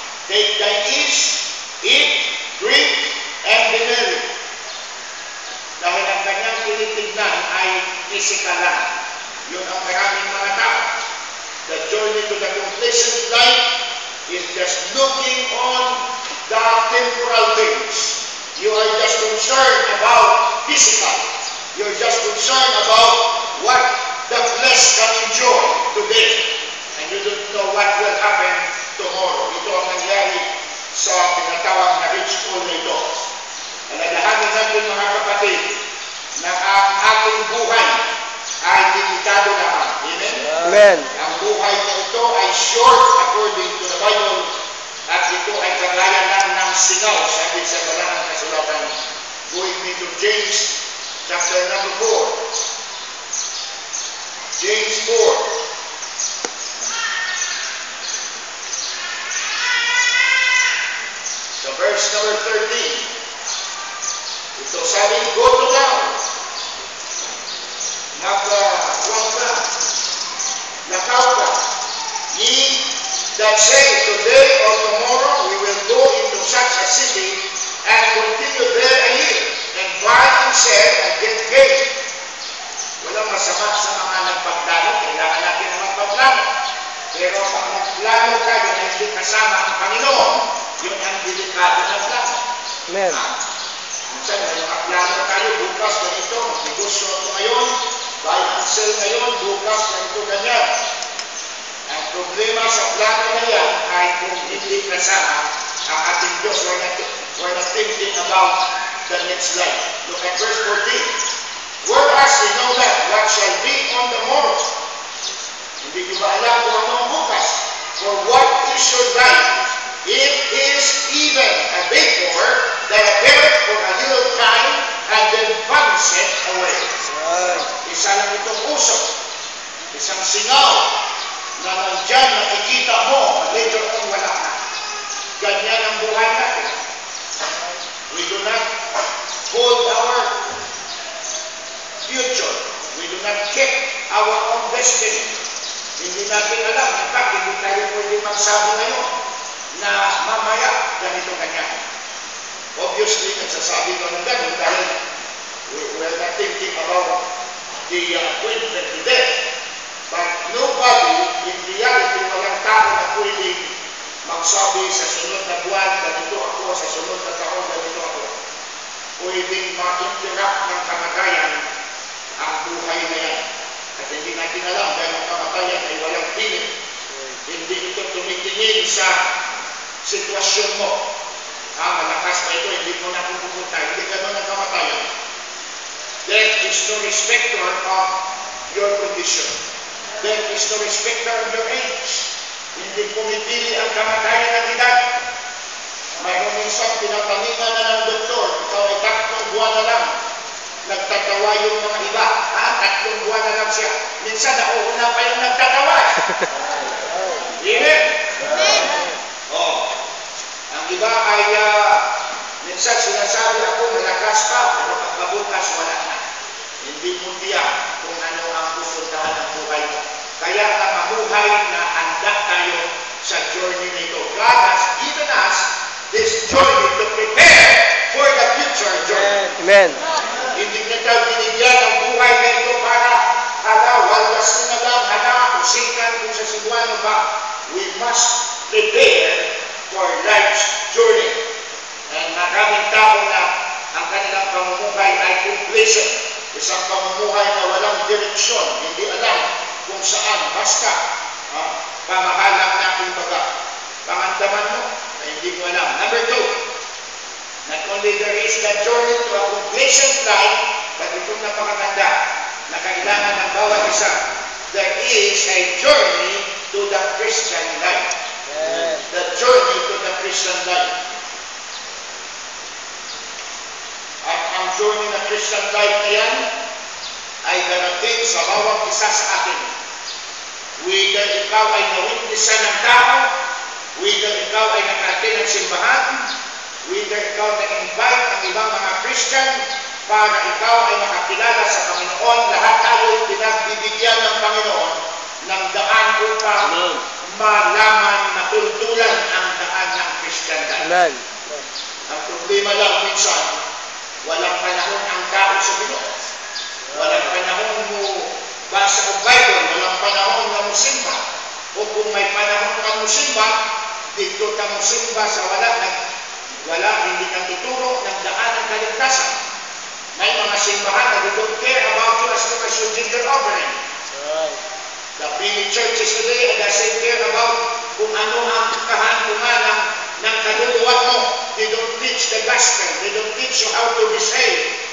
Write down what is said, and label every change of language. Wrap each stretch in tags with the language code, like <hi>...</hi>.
<en>Take thy ease, eat, drink, and be merry.</en> <tl>Dahil ang kanyang tinitignan ay physical lang. Yun ang maraming mga tao.</tl> <en>The journey to the complacent life is just looking on the temporal things. You are just concerned about physical. You're just concerned about what the flesh can enjoy today. And you don't know what will happen tomorrow.</en> <tl>Ito ang nangyari sa tinatawag na rich fool na ito. Alalahanin natin mga kapatid na ang ating buhay ay limitado naman. Amen? Amen. Ang buhay na ito ay short according to the Bible at ito ay kagaya lang ng singaw, sabi sa Banal na Kasulatan.</tl> <en>Go with me to James chapter number 4. James 4. So verse number 13. Ito sabi, go to down.</en> <ceb>Magwag ka. Lakaw ka.</ceb> <en>Ye that say, today or tomorrow we will go into such a city and continue there a year, and buy and sell and get gain.</en> <tl>Walang masama sa mga nagpaplano. Kailangan natin ang magpaplano. Pero pag nagplano ka, yun ay hindi kasama ang Panginoon. Yun ang delikado ng plano. Amen. Minsan, may mga plano tayo. Bukas, ganito. Negosyo ito ngayon. Buy and sell ngayon. Bukas, ganito, ganyan. Ang problema sa plano na yan ay kung hindi kasama ang ating Diyos.</tl> <en>We're not thinking about the next life. Look at verse 14. Whereas we know that what shall be on the morrow.</en> <tl>Hindi ko ba alam kung anong bukas?</tl> <en>For what is your life? It is even a vapor that appeareth for a little time and then vanisheth away.</en> <tl>Isa lang itong usok. Isang singaw na nandyan nakikita mo, later on wala na. Ganyan ang buhay natin.</tl> <en>We do not hold our future. We do not keep our own destiny.</en> <tl>Hindi natin alam. In fact, hindi tayo pwede magsabi ngayon na mamaya ganito ganyan.</tl> <en>Obviously,</en> <tl>nagsasabi ko ng ganun dahil</tl> <en>we're not thinking about the appointment to death. But nobody, in reality,</en> <tl>walang tao na pwedeng magsabi sa sunod na buwan, ganito ako, sa sunod na taon, ganito ako. Pwedeng ma-interrupt ng kamatayan ang buhay na yan. At hindi natin alam dahil ang kamatayan ay walang pilit. Hindi ito tumitingin sa sitwasyon mo. Malakas pa ito, hindi mo na pupunta. Hindi ka naman ang kamatayan.</tl> <en>Death is no respecter of your condition. Death is no respecter of your age.</en> <tl>Hindi pumipili ang kamatayan ng edad. Mayroon minsan pinapaningan na ng doktor, ikaw ay 3 buwan na lang. Nagtatawa yung mga iba. 3 buwan na lang siya. Minsan nauuna pa yung nagtatawa. Amen? Ang iba ay minsan sinasabi ako malakas pa, pero pagkabukas wala na. Hindi mo tiyak kung ano ang pupuntahan ng buhay mo. Kaya ka mabuhay na handa tayo sa journey na ito.</tl> <en>God has given us this journey to prepare for the future journey. Amen.</en> <tl>Hindi na tayo binigyan ng buhay na ito para waldas na lang, usikan kung sa Cebuano ba.</tl> <en>We must prepare for life's journey.</en> <tl>And maraming tao na ang kanilang pamumuhay ay complacent. Isang pamumuhay na walang direksyon, hindi alam kung saan, basta pamahalang na kumbaga. Pangandaman mo na hindi mo alam.</tl> <en>Number 2, not only there is that journey to a complacent life, but</en> <tl>itong napakaganda na kailangan ng bawat isa,</tl> <en>there is a journey to the Christian life. Yes. The journey to the Christian life.</en> <tl>At ang journey na Christian life na yan ay darating sa bawat isa sa atin. Whether ikaw ay nawitness ng tao, whether ikaw ay nakarating ng simbahan, whether ikaw na-invite ng ibang mga Christian para ikaw ay makakilala sa Panginoon, lahat tayo ay pinagbibigyan ng Panginoon ng daan upang malaman, matultulan ang daan ng Christian life. Amen. Ang problema lang minsan, walang panahon ang tao sa Ginoo. Walang panahon mo basa ang Bible, walang panahon na musimba. O kung may panahon kang musimba, dito ka musimba sa wala, hindi kang tuturo ng daan ng kaligtasan. May mga simbahan na</tl> <en>they don't care about you as long as you give your offering. The many churches today doesn't care about</en> <tl>kung ano ang kahantungan ng kaluluwa mo.</tl> <en>They don't teach the gospel. They don't teach you how to be saved.</en>